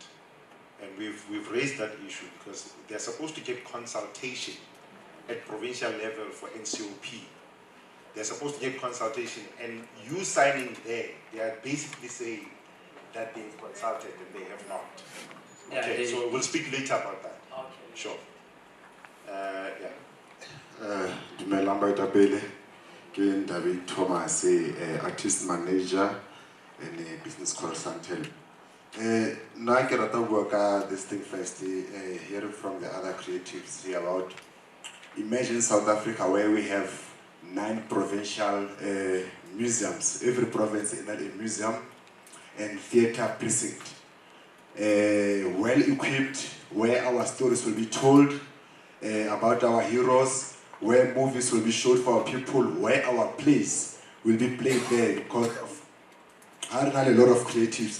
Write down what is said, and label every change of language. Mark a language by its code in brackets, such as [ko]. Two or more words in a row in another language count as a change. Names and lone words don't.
[en] And we've raised that issue because they're supposed to get consultation at provincial level for NCOP. They're supposed to get consultation, and you signing there, they are basically saying that they've consulted and they have not. Yeah, Okay, so we'll speak later about that. Okay. Sure. [st] Dumelang baetapele, ke [en] David Thomas, artist manager and a business consultant. Now I [st] rata bua ka [en] this thing first, hearing from the other creatives here about, imagine South Africa where we have 9 provincial museums, every province in a museum and theatre precinct, well equipped, where our stories will be told about our heroes, where movies will be showed for our people, where our plays will be played there, because I don't have a lot of creatives.